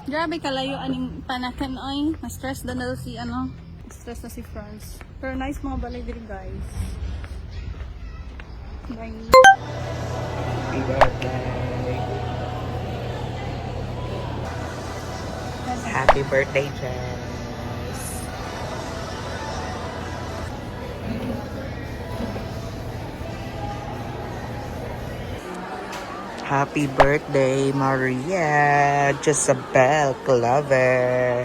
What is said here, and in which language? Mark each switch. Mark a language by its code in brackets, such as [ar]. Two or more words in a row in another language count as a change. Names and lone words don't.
[ceb] Sabi kalayo aning panakan oy. Na-stress na si ano. Stress na si Franz. Pero nice mga balay diri guys. [en] Bye. Happy birthday. Happy birthday, Jess. Happy birthday, Maria Jezabel Clover.